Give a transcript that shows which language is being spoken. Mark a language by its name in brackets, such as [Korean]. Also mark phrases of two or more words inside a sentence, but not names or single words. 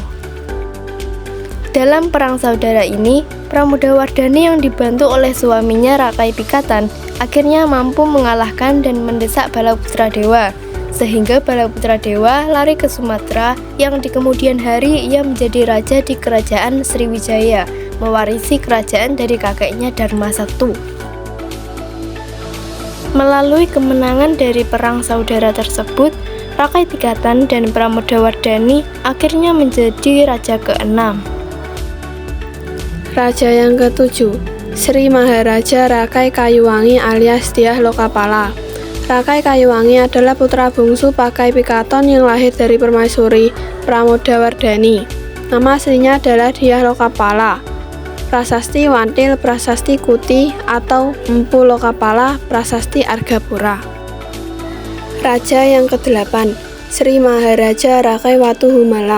[Indonesian] Dalam perang saudara ini, Pramodawardhani yang dibantu oleh suaminya Rakai Pikatan akhirnya mampu mengalahkan dan mendesak Balaputradewa, sehingga Balaputradewa lari ke Sumatera yang di kemudian hari ia menjadi raja di kerajaan Sriwijaya, mewarisi kerajaan dari kakeknya Dharma I. Melalui kemenangan dari perang saudara tersebut, Rakai Pikatan dan Pramodawardhani akhirnya menjadi raja ke-6. Raja yang ke-7, Sri Maharaja Rakai Kayuwangi alias Dyah Lokapala. Rakai Kayuwangi adalah putra bungsu Pakai Pikaton yang lahir dari permaisuri Pramodawardhani. Nama aslinya adalah Dyah Lokapala, Prasasti Wantil, Prasasti Kuti, atau Empu Lokapala, Prasasti Argapura. Raja yang ke-8, Sri Maharaja Rakai Watu Humalang.